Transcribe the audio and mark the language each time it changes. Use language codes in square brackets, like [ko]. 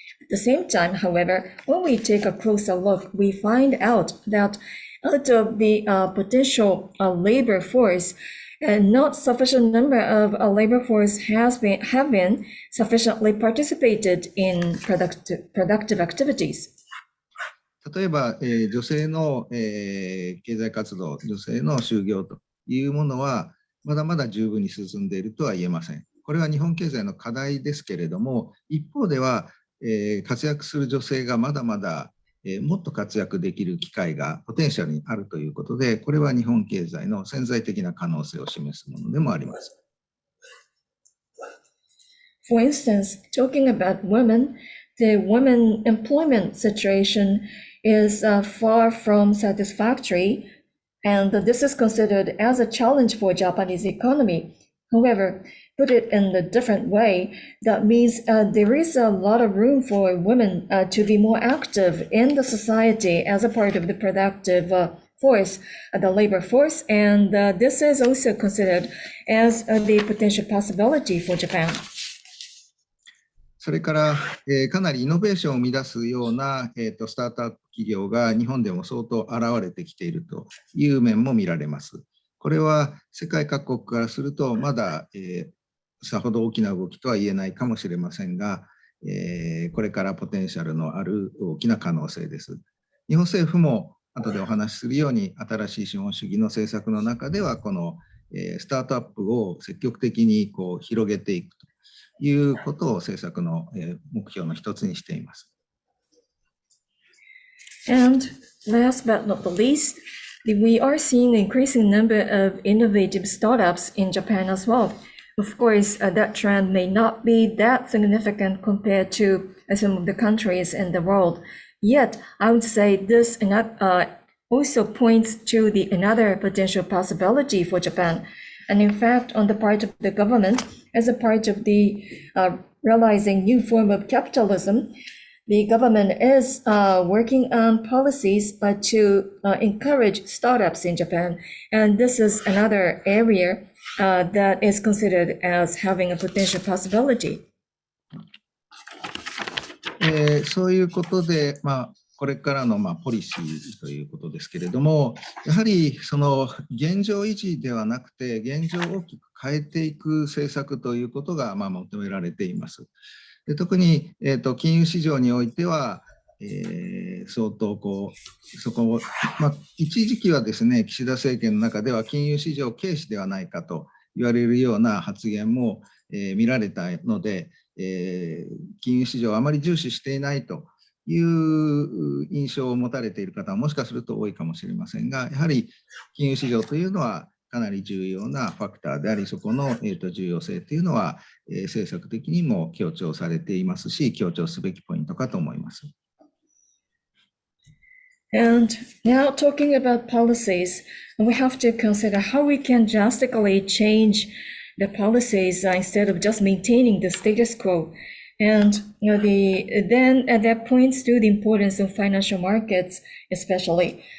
[en] At the same time, however, when we take a closer look, we find out that out of the potential labor force, not sufficient number of labor force have been sufficiently participated in productive activities. [ja] 例えば、女性の、経済活動、女性の就業というものはまだまだ十分に進んでいるとは言えません。これは日本経済の課題ですけれども、一方では、活躍する女性がまだまだ、もっと活躍できる機会がポテンシャルにあるということで、これは日本経済の潜在的な可能性を示すものでもあります。 [en] For instance, talking about women, the women employment situation is far from satisfactory, and this is considered as a challenge for Japanese economy. However, put it in a different way, that means there is a lot of room for women to be more active in the society as a part of the productive force, the labor force, and this is also considered as the potential possibility for Japan. [ja] それから、かなりイノベーションを生み出すような、スタートアップ企業が日本でも相当現れてきているという面も見られます。これは世界各国からするとまだ、さほど大きな動きとは言えないかもしれませんが、これからポテンシャルのある大きな可能性です。日本政府も後でお話しするように新しい資本主義の政策の中ではこの、スタートアップを積極的に広げていくということを政策の、目標の一つにしています。 [en] And last but not the least, we are seeing an increasing number of innovative startups in Japan as well. Of course, that trend may not be that significant compared to some of the countries in the world. Yet, I would say this also points to another potential possibility for Japan. And in fact, on the part of the government, as a part of the realizing new form of capitalism, the government is working on policies to encourage startups in Japan. And this is another area that is considered as having a potential possibility. [ja] そういうことで、これからのポリシーということですけれども、やはりその現状維持ではなくて、現状を大きく変えていく政策ということが求められています。で特に、金融市場においては、相当そこを、一時期はですね、岸田政権の中では金融市場軽視ではないかと言われるような発言も、見られたので、金融市場をあまり重視していないという印象を持たれている方はもしかすると多いかもしれませんが、やはり金融市場というのはかなり重要なファクターであり、そこの重要性というのは政策的にも強調されていますし、強調すべきポイントかと思います。 [en] And now talking about policies, we have to consider how we can drastically change the policies instead of just maintaining the status quo. And then that points to the importance of financial markets, especially.